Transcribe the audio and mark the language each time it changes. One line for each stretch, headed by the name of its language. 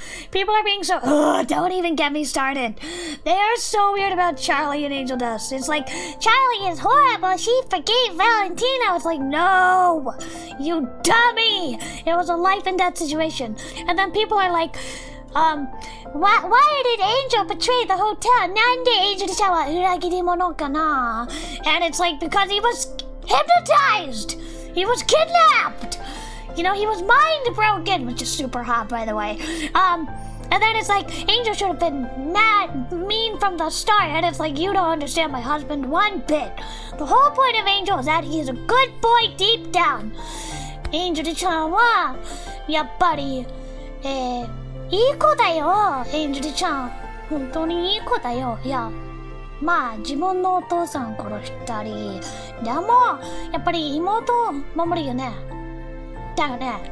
English: People are being so don't even get me started. They are so weird about Charlie and Angel Dust. It's like, Charlie is horrible, she forgave Valentino. It's like, no, you dummy. It was a life and death situation. And then people are like, why did Angel betray the hotel?
Japanese: なんで Angel ちゃんは裏切り者かな?
English: And it's like, because he was hypnotized! He was kidnapped! You know, he was mind broken, which is super hot, by the way. And then it's like, Angel should have been mean from the start. And it's like, you don't understand my husband one bit. The whole point of Angel is that he is a good boy deep down.
Japanese: Angel ちゃんは、やっぱり、いい子だよ、エンジェルちゃん。本当にいい子だよ。いや、まあ、自分のお父さん殺したり。でも、やっぱり妹を守るよね。だよね。